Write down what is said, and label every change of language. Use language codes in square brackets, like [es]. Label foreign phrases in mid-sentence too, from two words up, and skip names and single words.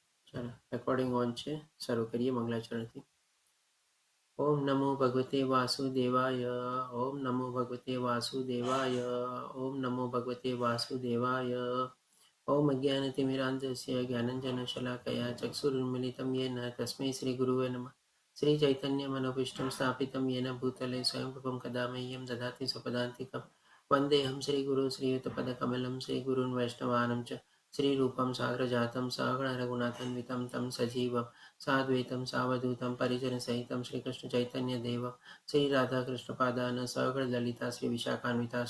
[gu] ચાલો રેકોર્ડિંગ ઓન છે. શરૂ કરીએ મંગલાચરણથી. [sa] ઓમ નમો ભગવતે વાસુદેવાય. ઓમ નમો ભગવતે વાસુદેવાય. ઓમ નમો ભગવતે વાસુદેવાય. ઓમ અજ્ઞાનતિમિરાન્ધસ્ય જ્ઞાનંજનશલાકયા ચક્ષુરુન્મિલિतं येन તસ્मै શ્રીગુરુવે નમઃ. શ્રી ચૈતન્ય મનોભીષ્ટં સ્થાપિतं येन ભૂતલે સ્વયંરૂપં કદા મह्यं દદાતિ स्वपदान्तिकं वन्देऽहं श्रीगुरुं श्रीयुतपदकमलं श्रीगुरून् वैष्णवानं च श्रीरूपं साग्रजातं सहगणरघुनाथान्वितं तं सजीवं साद्वैतं सावधूतं परिजनसहितं श्रीकृष्णचैतन्यदेवं श्रीराधाकृष्णपादान् सहगणललिता श्रीविशाखान्विताश्च.